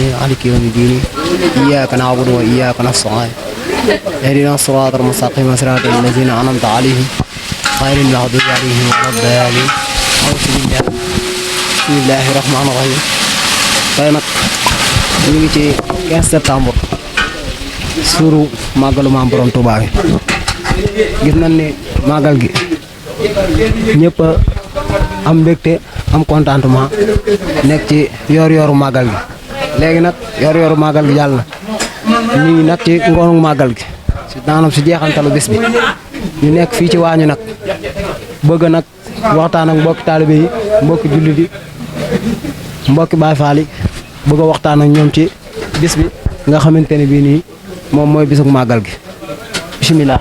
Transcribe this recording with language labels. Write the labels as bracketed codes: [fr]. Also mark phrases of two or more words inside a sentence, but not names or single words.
[ar] مالك يوم الدين إياك نعبد وإياك نستعين اهدنا الصراط المستقيم صراط الذين أنعمت عليهم غير المغضوب عليهم ولا الضالين أعوذ بالله بسم الله الرحمن الرحيم [wo] tey nag ñu ngi ci 15 septembre suuru màggalu Maam Borom Touba bi gis nañ ne màggal gi ñëpp am mbégte am contentement nekk ci yor-yoru màggal gi léegi nag yor-yoru màggal gi jàll na ñu ngi nag ci ngoonu màggal gi maanaam si jeexantalu bés bi ñu nekk fii ci waañu nag bëgg nag waxtaan ak mbokki taalibe yi mbokki jullit yi mbokki Baay Faal yi bëgg a waxtaan ak ñoom ci bis bi nga xamante ne bii nii moom mooy bisug màggal gi bisimilah.